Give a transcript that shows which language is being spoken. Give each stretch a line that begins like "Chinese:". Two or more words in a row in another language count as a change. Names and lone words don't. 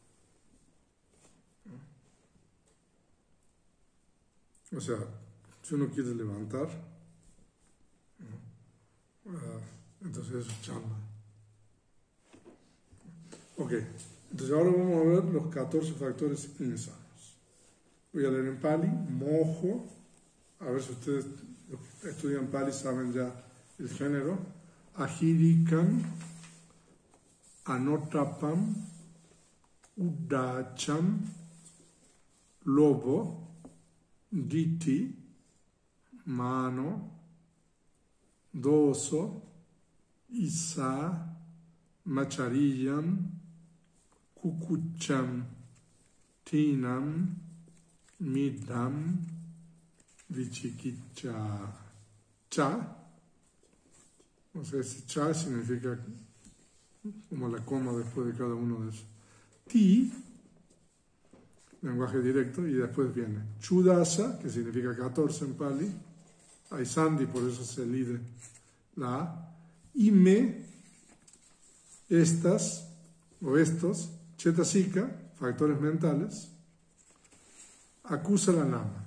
Spanish: O sea, si uno quiere levantar, entonces eso es chanda. Ok, entonces ahora vamos a ver los 14 factores insanos. Voy a leer en Pali, mojo, a ver si ustedes los que estudian Pali saben ya el género.
Pali: Ahirikam, anotapam, udacham, lobo, diti, mano, doso, isa, machariyam, kukucham, tinam, midam, vichikicha.
Spanish: Cha, o sea, ese cha significa como la coma después de cada uno de esos. Ti, lenguaje directo, y después viene chudasa, que significa 14 en Pali. Hay sandhi, por eso se lide la A. Y me, estas o estos, chetasika, factores mentales,
Pali: acusa la nama.